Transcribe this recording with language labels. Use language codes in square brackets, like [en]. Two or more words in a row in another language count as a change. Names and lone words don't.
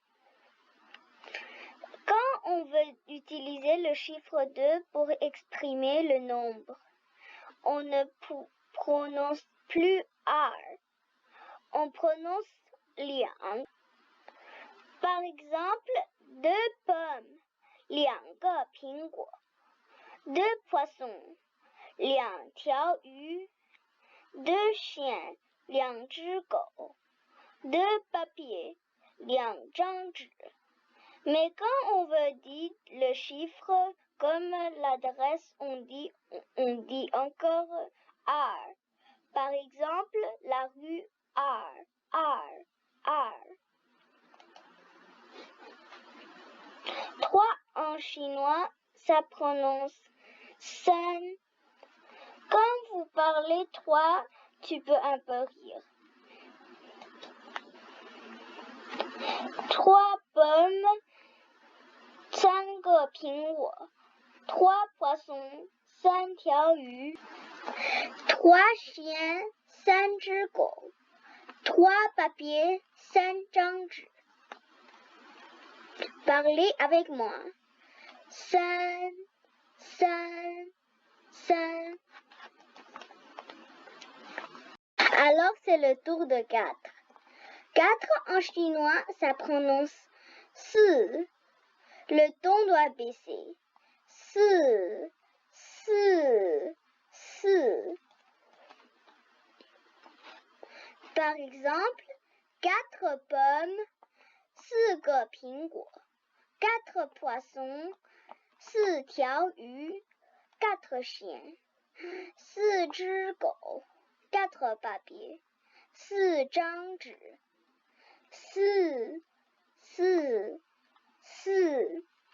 [fr] Quand on veut utiliser le chiffre 2 pour exprimer le nombre, on ne prononce plus R. On prononce liang. Par exemple, 2 pommes, [zh] 2 个苹果. [fr] 2 poissons, [zh] 2条鱼. [fr] 2 chiens, [zh] 2只狗. [fr] 2 papiers, [zh] 2张纸. [fr] Mais quand on veut dire le chiffre comme l'adresse, on dit encore R. Par exemple, la rue [zh] 二，二，二. [fr] 3 en chinois, ça prononce san. Quand vous parlez 3, tu peux un peu rire. 3 pommes, [zh] 3 个苹果. [fr] 3 poissons, [zh] 3条鱼. [fr] 3 chiens, [zh] 3只狗. [fr] 3 papiers, [zh] 3张纸. [fr] Parlez avec moi. [zh] 三，三，三. [fr] Alors c'est le tour de 4. 4 en chinois, ça prononce si. Le ton doit baisser. [zh] 四，四，四. [fr] Par exemple, 4 pommes, [zh] 4 个苹果. [fr] 4 poissons, [zh] 4条鱼. [fr] 4 chiens, [zh] 4只狗. [fr] 4 papiers, [zh] 4张纸. [fr] 4, 4, 4.